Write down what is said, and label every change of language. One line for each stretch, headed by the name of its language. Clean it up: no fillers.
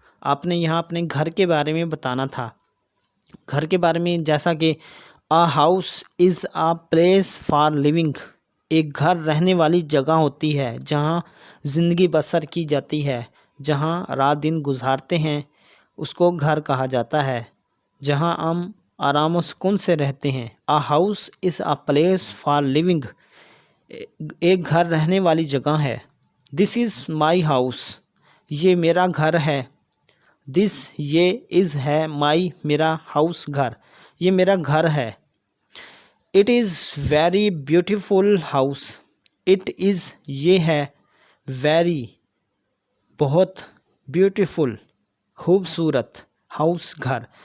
Urdu: آپ نے یہاں اپنے گھر کے بارے میں بتانا تھا. گھر کے بارے میں جیسا کہ
English: A house is a place for living.
Urdu: ایک گھر رہنے والی جگہ ہوتی ہے جہاں زندگی بسر کی جاتی ہے، جہاں رات دن گزارتے ہیں، اس کو گھر کہا جاتا ہے، جہاں ہم آرام و سکون سے رہتے ہیں.
English: A house is a place for living.
Urdu: ایک گھر رہنے والی جگہ ہے.
English: this is my house
Urdu: یہ میرا گھر ہے.
English: this
Urdu: یہ
English: is
Urdu: ہے
English: my
Urdu: میرا
English: house
Urdu: گھر، یہ میرا گھر ہے.
English: It is very beautiful house. It is
Urdu: یہ ہے
English: very
Urdu: بہت
English: beautiful
Urdu: خوبصورت
English: house
Urdu: گھر.